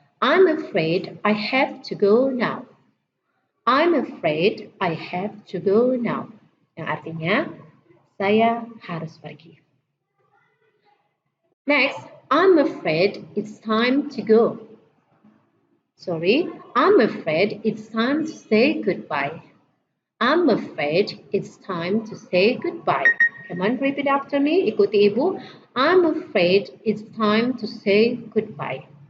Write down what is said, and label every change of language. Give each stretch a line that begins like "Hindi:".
English: I'm afraid I have to go now. I'm afraid I have to go now.
Indonesian: Yang artinya, saya harus pergi.
English: Next, I'm afraid it's time to go. Sorry, I'm afraid it's time to say goodbye. I'm afraid it's time to say goodbye. Come on, repeat after me.
Indonesian: Ikuti ibu.
English: I'm afraid it's time to say goodbye.